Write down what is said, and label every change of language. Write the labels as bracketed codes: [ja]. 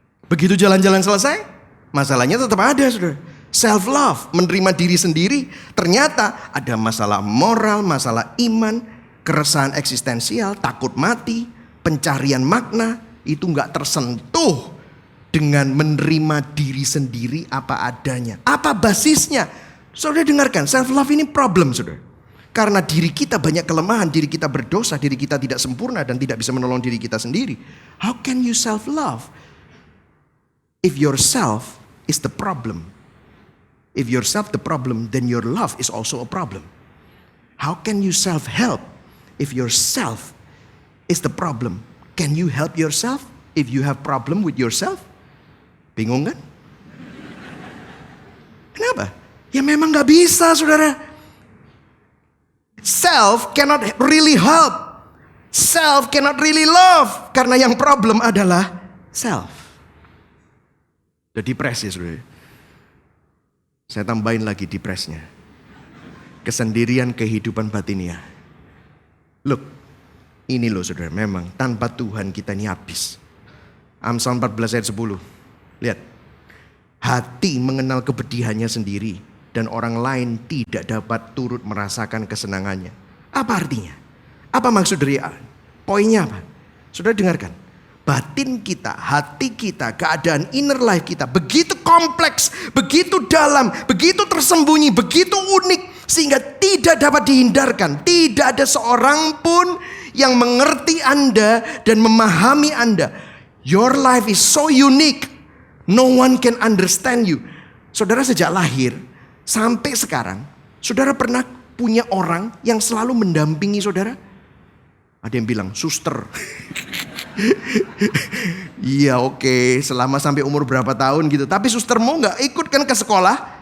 [id] Begitu jalan-jalan selesai, masalahnya tetap ada, saudara. Self-love, menerima diri sendiri, ternyata ada masalah moral, masalah iman, keresahan eksistensial, takut mati, pencarian makna, itu gak tersentuh dengan menerima diri sendiri apa adanya. Apa basisnya? Saudara dengarkan, self-love ini problem, saudara. Karena diri kita banyak kelemahan, diri kita berdosa, diri kita tidak sempurna dan tidak bisa menolong diri kita sendiri. [en] How can you self-love if yourself is the problem? If yourself the problem, then your love is also a problem. How can you self-help if yourself is the problem? Can you help yourself if you have problem with yourself? [id] Bingung kan? Kenapa? Ya memang gak bisa, saudara. [en] Self cannot really help. Self cannot really love. [id] Karena yang problem adalah self. Udah depresi, saudara. Saya tambahin lagi depresnya. Kesendirian kehidupan batiniah. Look, ini loh saudara, memang tanpa Tuhan kita ini habis. Amsal 14 ayat 10. Lihat. Hati mengenal kepedihannya sendiri dan orang lain tidak dapat turut merasakan kesenangannya. Apa artinya? Apa maksud dari poinnya apa? Saudara dengarkan. Batin kita, hati kita, keadaan inner life kita begitu kompleks, begitu dalam, begitu tersembunyi, begitu unik sehingga tidak dapat dihindarkan. Tidak ada seorang pun yang mengerti Anda dan memahami Anda. [en] Your life is so unique. No one can understand you. [id] Saudara sejak lahir sampai sekarang, saudara pernah punya orang yang selalu mendampingi saudara? Ada yang bilang, suster. Iya oke, selama sampai umur berapa tahun gitu. Tapi sustermu gak ikut kan ke sekolah?